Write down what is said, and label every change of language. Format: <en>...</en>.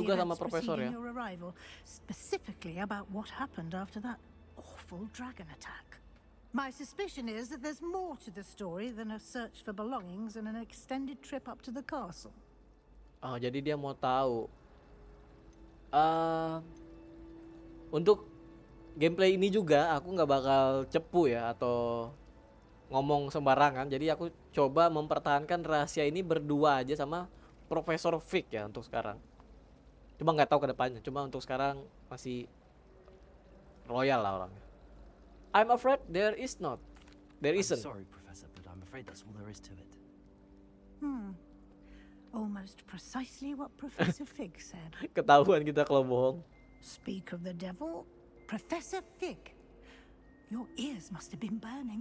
<id>juga sama</id> <en>events</en> <id>Profesor ya.</id> <en>preceding your arrival, specifically about what happened after that awful dragon attack. My suspicion is that there's more to the story than a search for belongings and an extended trip up to the castle.</en> <id>Oh, jadi dia mau tahu. Untuk gameplay ini juga aku nggak bakal cepu ya atau ngomong sembarangan. Jadi aku coba mempertahankan rahasia ini berdua aja sama Profesor Fig ya untuk sekarang. Cuma nggak tahu ke depannya. Cuma untuk sekarang masih royal lah orangnya.</id> <en>I'm afraid there is not. There I'm isn't. sorry, Professor, but I'm afraid that's all there is to it. Almost precisely what Professor Fig said.</en> <id>Ketahuan kita kalau bohong.</id> <en>Speak of the devil, Professor Fig. Your ears must have been burning.</en>